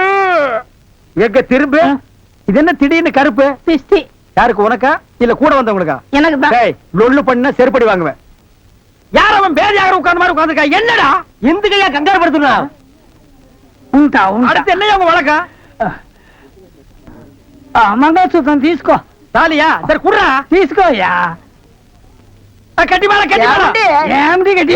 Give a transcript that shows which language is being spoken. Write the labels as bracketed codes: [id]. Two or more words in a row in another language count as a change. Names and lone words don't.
[ta] எங்க திரும்ப இது என்ன திடீர்னு கருப்பு? பிஸ்தி. யாருக்கு? உனக்கா இல்ல கூட வந்தவங்களுக்கா? எனக்கு தான். லொல்லு பண்ண செருப்படி வாங்குவேன். யார் அவன் பேதியாக உட்கார்ந்த மாதிரி உட்கார்ந்துருக்கா? என்னடா இந்த கையா கங்காரு படுத்துனா? [te] ఉంటా ఉంటా. [ta] அடுத்து என்னையா உங்க வழக்கா? [te] మంగళసూత్రం తీసుకో. [ta] தாலியா? சரி குடுறா. [te] తీసుకోయా. [ta] கட்டி மேல கட்டி மேல. [te] ఏమిటి గట్టి?